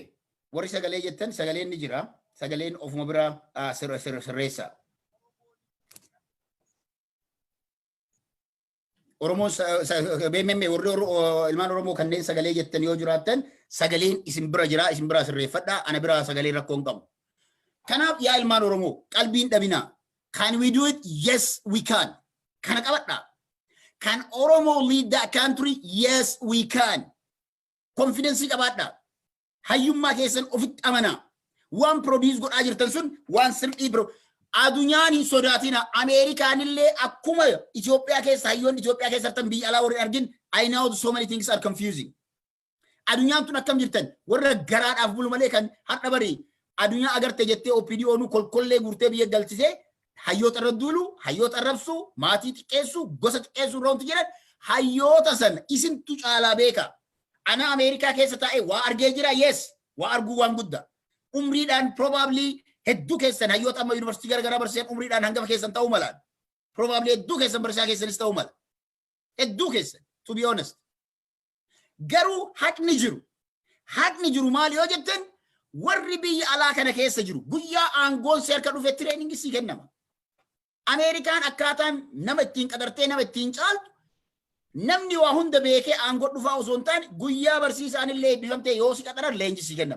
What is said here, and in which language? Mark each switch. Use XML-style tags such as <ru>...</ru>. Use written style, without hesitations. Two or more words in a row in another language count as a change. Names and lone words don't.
<om>Warri sagalee jettan sagaleen ni jira. Sagaleen ofuma bira sirreessa. Oromoon beememme warri ilmaan Oromoo kanneen sagalee jettan yoo jiraattan sagaleen isin bira jira isin bira sirreeffadha ana bira sagalee rakkoon qabu. Kanaaf yaa ilmaan Oromoo qalbiin dhabinaa.</om> <en>Can we do it? Yes, we can.</en> <om>Kana qabadha.</om> <en>Can Oromo lead that country? Yes, we can. Confidence qabaadha.</en> <om>Hayyummaa keessan ofitti amanaa. Waan produce godhaa jirtan sun waan sirrii biro. Adunyaan hin sodaatina. Ameerikaan illee akkuma Itoophiyaa keessa hayyoon Itoophiyaa keessatti biyya alaa warri argin</om> <en>I know so many things are confusing.</en> <om>Adunyaan tun akkam jirtan warra garaadhaaf bulu malee kan hadha barii adunyaa agarte jettee OPDO'nu kolkollee guurtee biyya galchisee hayyoota irra duulu hayyoota arrabsu maatii xiqqeessu gosa xiqqeessu roonti jedhan hayyoota san isintu caalaa beeka. Ana Ameerikaa keessa taa'ee waa argee jira yes waa arguu waan guddaa. Umriidhaan probably hedduu keessan hayyoota amma yuunivarsiitii garagaraa barsiisan umriidhaan hangafa keessan ta'uu malaan. Probably hedduu keessan barsiisaa keessanis ta'uu mala. Hedduu keessan</om> <en>to be honest.</en> <om>Garuu haqni jiru. Haqni jiru maal yoo jettan warri biyya alaa kana keessa jiru guyyaa aangoon seerka dhufe tireeningi sii kennama. Ameerikaan akkaataan nama ittiin qadartee nama ittiin caaltu namni waa hunda beekee aangoo dhufaa osoo hin taane guyyaa barsiisaan illee eebbifamtee yoo si qaxaran leenji sii kennama.</om>